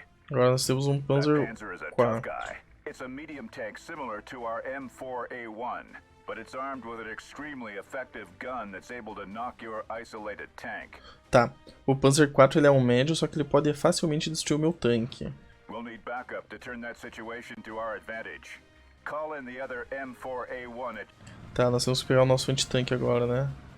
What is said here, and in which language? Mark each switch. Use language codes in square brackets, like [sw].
[pt] Agora nós temos um Panzer 4. [en] It's a medium tank similar to our M4A1, but it's armed with an extremely effective gun that's able to knock your isolated tank. [pt] Tá. O Panzer 4 ele é um médio, só que ele pode facilmente destruir o meu tanque. [en] We'll need backup to turn that situation to our advantage. Call in the other M4A1 [pt] Tá, nós temos que pegar o nosso antitanque agora, né?